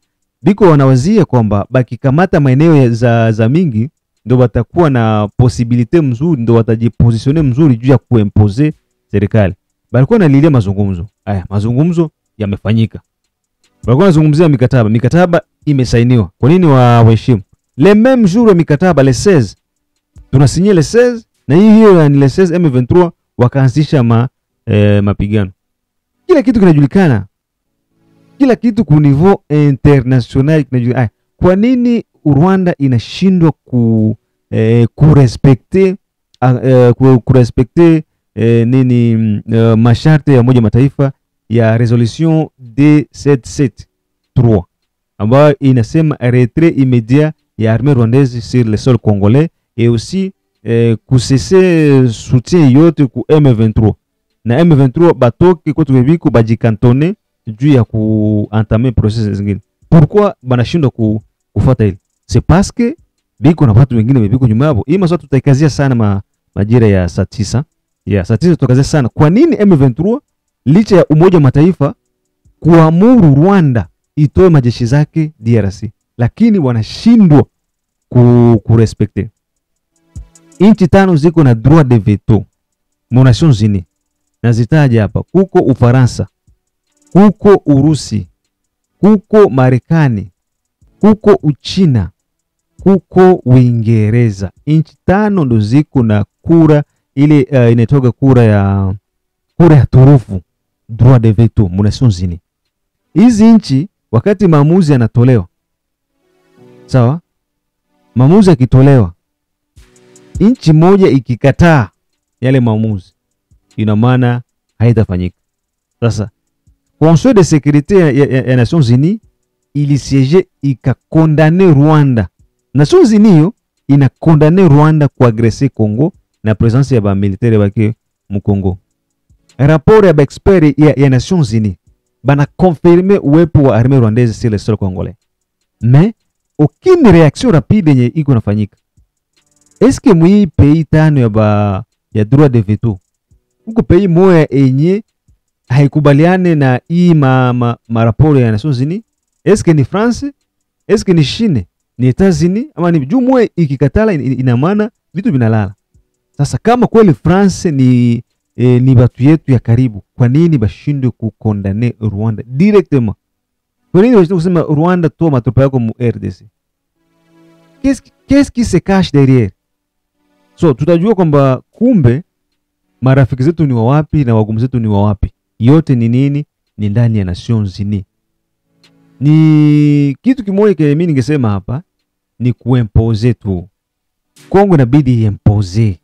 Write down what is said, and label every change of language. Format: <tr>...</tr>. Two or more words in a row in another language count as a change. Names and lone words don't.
<sw>Biko wanawazia kwamba bakikamata maeneo za mingi ndio watakuwa na possibility mzuri, ndio watajipositionner mzuri juu ya kuimpose serikali. Balikuwa nalilia mazungumzo. Haya, mazungumzo yamefanyika. Balikuwa nazungumzia mikataba imesainiwa. Kwa nini waheshimu?</sw> <fr>Le même jour mikataba le 16.</fr> <sw>Tunasinye le 16 na hiyo ni le 16 M23 wakaanzisha mapigano. Kila kitu kinajulikana. Kila kitu ku</sw> <fr>niveau international</fr> <sw>kinajulikana. Kwa nini Rwanda inashindwa kurespecte nini masharti ya Umoja Mataifa ya resolution D773 ambayo inasema</sw> <fr>retrait immédiat</fr> <sw>ya</sw> <fr>armée rwandaise sur le sol congolais et aussi</fr> <sw>kusese soutien yote ku M23 na M23 batoke kwa tubebiko bajikantone juu ya kuentame process zingine. Pourquoi banashindwa kufuata hili?</sw> <fr>C'est parce que</fr> <sw>biko na watu wengine biko nyuma yao. Hii maswali tutaikazia sana majira ya saa 9. Saa 9 tutakazia sana. Kwa nini M23 licha ya Umoja Mataifa kuamuru Rwanda itoe majeshi zake DRC, lakini wanashindwa kurespecte? Inchi 5 ziko na</sw> <fr>droit de veto</fr> <sw>mu Nations Unies. Nazitaja hapa. Kuko Ufaransa, kuko Urusi, kuko Marekani, kuko Uchina, kuko Uingereza. Inchi 5 ndo ziko na kura ile inatoka kura ya turufu,</sw> <fr>droit de veto mu Nations Unies.</fr> <sw>Hizi nchi wakati maamuzi yanatolewa, sawa? Maamuzi yakitolewa, nchi moja ikikataa yale maamuzi, ina maana haitafanyika. Sasa Conseil de sécurité ya Nations Unies ilisiege ikakondane Rwanda. Nations Unies inakondane Rwanda kuagresser Congo na presence ya ba militaire wake mu Congo. Rapport ya ba expert ya Nations Unies bana confirmer uwepo wa</sw> <fr>armée rwandaise sur le sol congolais. Mais aucune réaction rapide</fr> <sw>yenye iko nafanyika.</sw> <fr>Est-ce que</fr> <sw>mwi pays tano ya</sw> <fr>droit de veto</fr> <sw>uko pays moya enye haikubaliane na hii maraporo ya Nations Unies?</sw> <fr>Est-ce que ni France? Est-ce que ni Chine? Ni États-Unis?</fr> <sw>Ama ni jumwe ikikatala ina maana vitu vinalala. Sasa kama kweli France ni watu yetu ya karibu, kwa nini bashindwe kukondane Rwanda directement? Kwa nini bashindwe kusema Rwanda toa matropa yako mu RDC?</sw> <fr>Qu'est-ce qui se cache derrière?</fr> <sw>So tutajua kwamba kumbe marafiki zetu ni wapi na wagumu zetu ni wapi. Yote ni nini? Ni ndani ya Nations Unies. Ni kitu kimoja kile mimi ningesema hapa ni kuimpose tu. Kongo inabidi iimpose.</sw>